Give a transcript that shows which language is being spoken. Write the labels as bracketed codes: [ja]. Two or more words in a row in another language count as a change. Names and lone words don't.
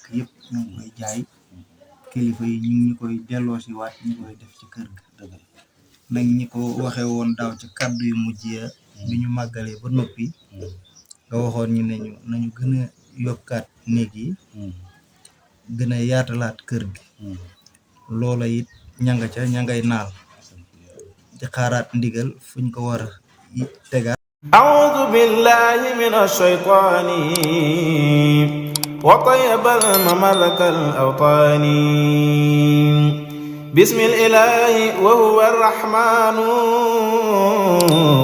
[wo] yëpp ñoo ngi koy jaay kilifa yi ñu ngi koy delloo si waat ñu koy def ci kër ga nag ñi ko waxee woon daaw ci kàddu yu mujj ya bi ñu màggalee ba noppi nga waxoon ñu ne ñu nañu gën a yokkaat néeg yi gën a yaatalaat kër gi loola it ña ngay naal di xaaraat ndigal fuñ ko war a tegaat [ar] أعوذ بالله من الشيطان وطيب المملك الأوطان بسم الإله وهو الرحمن